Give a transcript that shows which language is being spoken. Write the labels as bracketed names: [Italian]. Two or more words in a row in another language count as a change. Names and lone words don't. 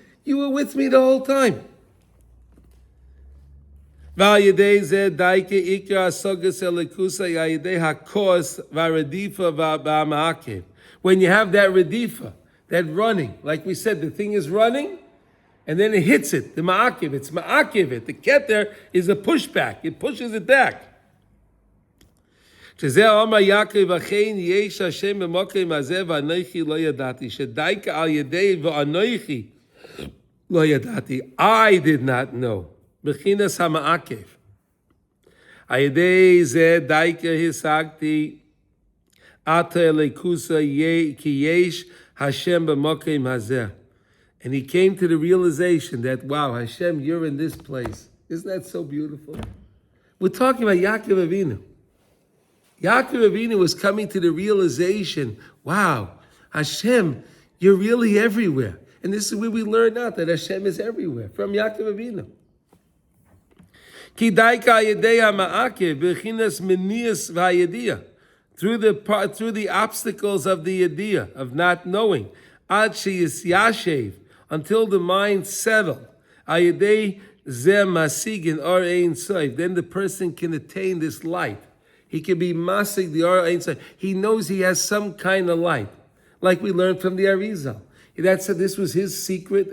[English] You were with me the whole time. When you have that redifa, that running, like we said, the thing is running, and then it hits it, the ma'akiv, it's ma'akiv it. The keter is a pushback, it pushes it back. I did not know. [Hebrew] בחינת המעכב. על ידי זה דייקא השגתי את אלקות כי יש השם במקום הזה. [English] And he came to the realization that, wow, Hashem, you're in this place. Isn't that so beautiful? We're talking about Yaakov Avinu. Yaakov Avinu was coming to the realization, wow, Hashem, you're really everywhere. And this is where we learn out that Hashem is everywhere, from Yaakov Avinu. Through the obstacles of the idea of not knowing, [Hebrew] עד שישב, [English] until the mind settled, then the person can attain this light. He can be masig the Or Ein Sof. He knows he has some kind of light, like we learned from the Razel. This was his secret.